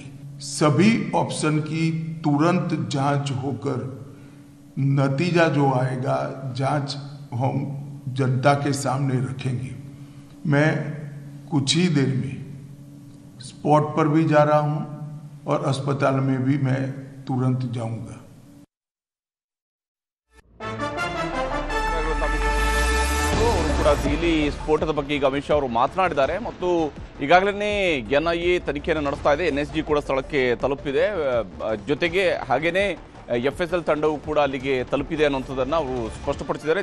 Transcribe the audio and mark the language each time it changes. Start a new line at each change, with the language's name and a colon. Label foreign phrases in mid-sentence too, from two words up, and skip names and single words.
Hindi: सभी ऑप्शन की तुरंत जांच होकर नतीजा जो आएगा जांच हम जनता के सामने रखेंगे। मैं कुछ ही देर में स्पॉट पर भी जा रहा हूं और अस्पताल में भी मैं तुरंत जाऊंगा।
Kannada: ಇಲ್ಲಿ ಸ್ಫೋಟದ ಬಗ್ಗೆ ಈಗ ಅಮಿತ್ ಶಾ ಅವರು ಮಾತನಾಡಿದ್ದಾರೆ ಮತ್ತು ಈಗಾಗಲೇ ಎನ್ಐಎ ತನಿಖೆಯನ್ನು ನಡೆಸ್ತಾ ಇದೆ. ಎನ್ಎಸ್ಜಿ ಕೂಡ ಸ್ಥಳಕ್ಕೆ ತಲುಪಿದೆ. ಜೊತೆಗೆ ಹಾಗೇನೇ ಎಫ್ಎಸ್ಎಲ್ ತಂಡವು ಕೂಡ ಅಲ್ಲಿಗೆ ತಲುಪಿದೆ ಅನ್ನುವಂಥದ್ದನ್ನು ಅವರು ಸ್ಪಷ್ಟಪಡಿಸಿದ್ದಾರೆ.